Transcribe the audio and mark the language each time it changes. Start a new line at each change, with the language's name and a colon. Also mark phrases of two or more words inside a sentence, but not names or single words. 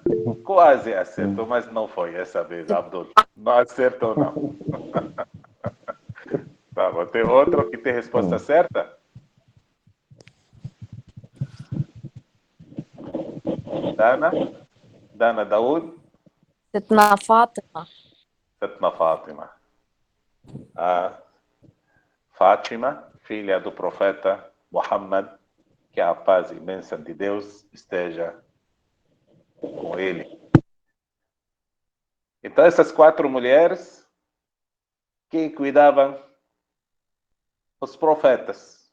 Portuguese: Quase acertou, mas não foi essa vez, Abdul. Não acertou, não. Tá bom. Tem outro que tem resposta certa? Dana? Dana Daoud?
Arabic: ستنا فاطمة.
Portuguese: Setna Fátima. A Fátima, filha do profeta Muhammad, que a paz e bênção de Deus esteja com ele. Então, essas 4 mulheres que cuidavam os profetas.